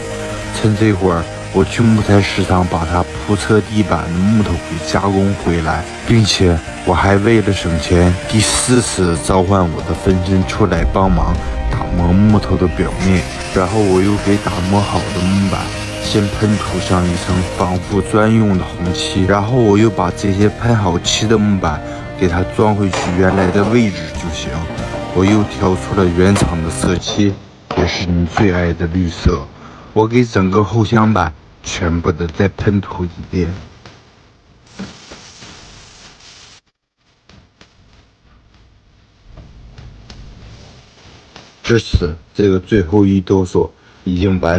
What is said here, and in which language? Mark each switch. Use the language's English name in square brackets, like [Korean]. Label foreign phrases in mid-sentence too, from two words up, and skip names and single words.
[Chinese] 趁这會兒，我去木材市場把它鋪車地板的木頭給加工回來，並且我還為了省錢，第4次召喚我的分身出來幫忙打磨木頭的表面。然後我又給打磨好的木板先噴塗上一層仿佛專用的紅漆，然後我又把這些噴好漆的木板給它裝回去原來的位置就行。我又挑出了原廠的色漆，也是你最愛的綠色。我給整個後箱板全部的再噴塗一遍。至此，這個最後一哆嗦已經完